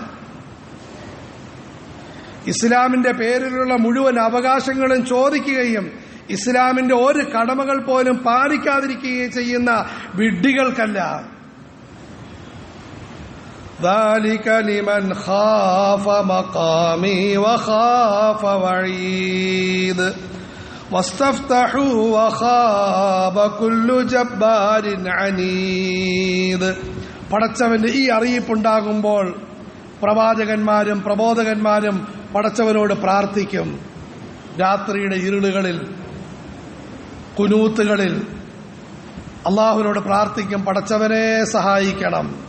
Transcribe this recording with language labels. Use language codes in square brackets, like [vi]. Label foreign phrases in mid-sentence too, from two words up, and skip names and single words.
[ml] ഇസ്ലാമിന്റെ പേരിലുള്ള മുഴുവൻ അവകാശങ്ങളും ചോദിക്കുകയും ഇസ്ലാമിന്റെ ഒരു കടമകൾ പോലും പാലിക്കാതിരിക്കുകയും ചെയ്യുന്ന വിഡ്ഢികൾക്കല്ല. [ar] ذلك لمن خاف مقامي وخاف وعيد واستفتحوا وخاب كل جبار عنيد. [ml] പടച്ചവന്റെ ഈ അറിയിപ്പുണ്ടാകുമ്പോൾ പ്രവാചകന്മാരും പ്രബോധകന്മാരും പടച്ചവനോട് പ്രാർത്ഥിക്കും. രാത്രിയുടെ ഇരുളുകളിൽ കുനൂത്തുകളിൽ അള്ളാഹുവിനോട് പ്രാർത്ഥിക്കും, പടച്ചവനെ സഹായിക്കണം.